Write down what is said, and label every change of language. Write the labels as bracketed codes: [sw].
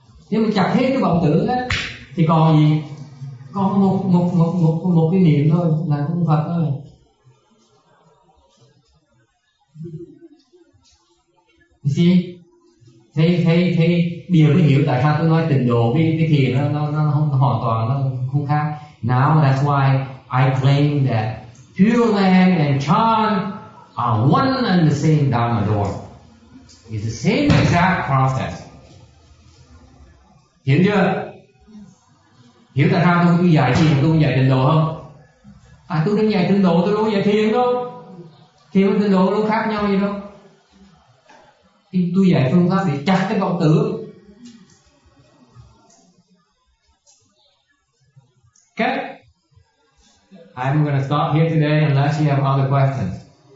[vi] Nếu mình chặt hết cái vọng tưởng á thì còn gì? Còn một cái niệm thôi là cũng Phật thôi. [en] See? [vi] Thấy điều mới hiểu tại sao tôi nói tịnh độ cái thiền nó hoàn toàn nó không khác. [en] Now that's why I claim that Pure Land and Chan are one and the same Dharma door. It's the same exact process. [vi] Hiểu chưa? Hiểu tại sao tôi dạy thiền, tôi không dạy tịnh độ không? Tôi đang dạy tịnh độ, tôi đâu dạy thiền đâu. Thiền và tịnh độ đâu khác nhau gì đâu. Thì tôi dạy phương pháp để chặt cái vọng tưởng. [en] Okay? I'm going to stop here today unless you have other questions.